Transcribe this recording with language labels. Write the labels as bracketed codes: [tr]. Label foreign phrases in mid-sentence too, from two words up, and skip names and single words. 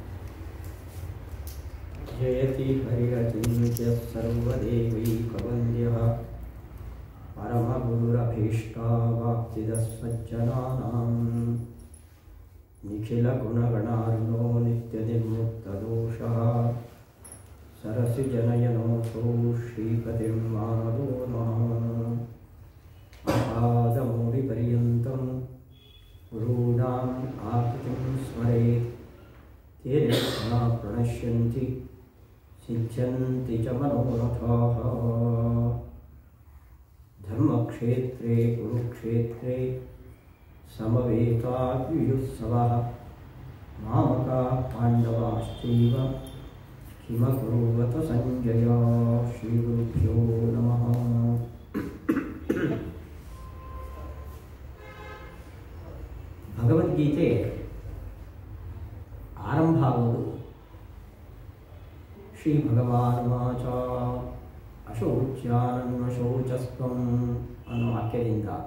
[sa] ಜಯತಿ ಹರಿರಚಿಂತ್ಯ ಸರ್ವದೇವೈಕವಂದ್ಯಃ ಪರಮಗುರುರಭೀಷ್ಟಾವಾಪ್ತಿದ ಸಜ್ಜನಾನಾಂ ನಿಖಿಲಗುಣಗಣಾರ್ಣೋ ನಿತ್ಯನಿರ್ಮುಕ್ತದೋಷಃ ಸರಸಿಜನಯನೋऽಸೌ ಶ್ರೀಪತಿಂ ಮಾನದೋ ನಮಃ. ಆಪಾದಮೂಡಿಪರ್ಯಂತಂ ಗುरूणां आकृतिं स्मरेत् तेन प्रणश्यन्ति सिद्ध्यन्ति च मनोरथाः. धर्मक्षेत्रे कुरुक्षेत्रे समवेतायुयुत्सवः मामकाः पाण्डवाश्चैव किमकुर्वत सञ्जय. श्रीगुरुभ्यो नमः. [kn] ಭಗವದ್ಗೀತೆ ಆರಂಭ ಆಗುವುದು [sa] ಶ್ರೀ ಭಗವಾನುವಾಚ ಅಶೌಚ್ಯಾನನ್ವ ಶೌಚಸ್ತ್ವಂ [kn] ಅನ್ನೋ ವಾಕ್ಯದಿಂದ.